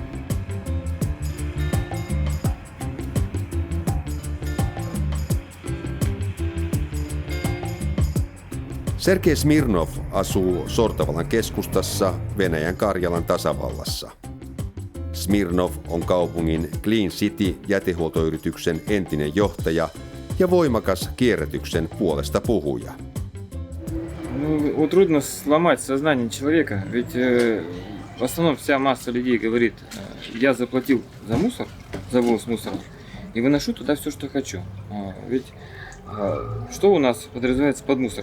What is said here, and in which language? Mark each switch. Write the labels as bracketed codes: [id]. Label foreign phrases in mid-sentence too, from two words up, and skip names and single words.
[fi] Sergei Smirnov asuu Sortavalan keskustassa Venäjän Karjalan tasavallassa. Smirnov on kaupungin Clean City-jätehuoltoyrityksen entinen johtaja ja voimakas kierrätyksen puolesta puhuja. [ru] Ну, трудно сломать сознание человека, ведь в основном вся масса людей говорит, я заплатил за мусор, за вывоз мусора, и выношу туда все, что хочу. Ведь что у нас подразумевается под мусором?